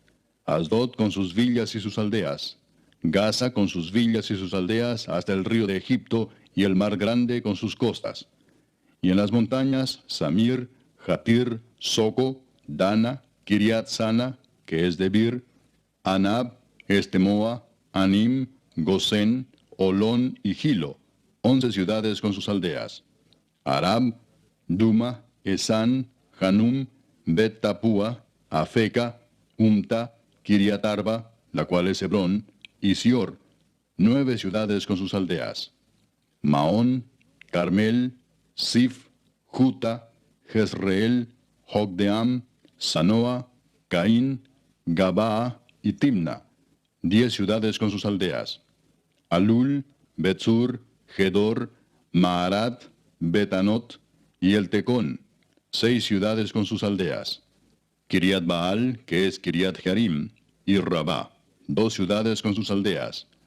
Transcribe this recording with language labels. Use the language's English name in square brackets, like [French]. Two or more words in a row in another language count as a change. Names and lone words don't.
[Spanish] Asdod con sus villas y sus aldeas. Gaza con sus villas y sus aldeas hasta el río de Egipto y el mar grande con sus costas. Y en las montañas, Samir, Jatir, Soco, Dana, Kiriat Sana, que es Debir, Anab, Estemoa, Anim, Gosén, Olón y Gilo, 11 ciudades con sus aldeas. Arab, Duma, Esán, Hanum, Bet Tapúa, Afeca, Umta, Kiriatarba, la cual es Hebrón, y Sior, 9 ciudades con sus aldeas. Maón, Carmel, Sif, Juta, Jezreel, Jogdeam, Sanoa, Caín, Gabaa y Timna, 10 ciudades con sus aldeas. Alul, Betsur, Gedor, Maarat, Betanot y El Tecón, 6 ciudades con sus aldeas. Kiriat Baal, que es Kiriat Jearim, y Rabá, 2 ciudades con sus aldeas.